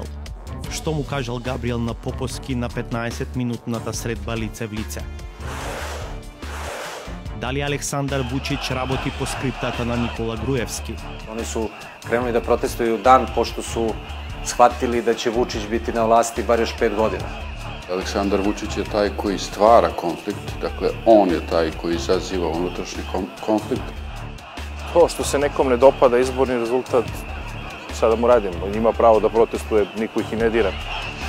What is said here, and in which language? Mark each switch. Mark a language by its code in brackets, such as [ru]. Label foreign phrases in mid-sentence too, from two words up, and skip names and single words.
[mk] Што му кажал Габриел на Поповски на 15-минутната средба лице в лице? Дали Александар Вучич работи по скриптата на Никола Груевски? [sr] Они су кренули да протестуju дан пошто су схватили да ќе Вучич бити на власти бар још 5 година. Aleksandar Vučić je taj koji stvara konflikt, dakle on je taj koji izaziva unutrašnji konflikt. To što se nekom ne dopada izborni rezultat, sada mu radimo, ima pravo da protestuje, niko ih i ne dira.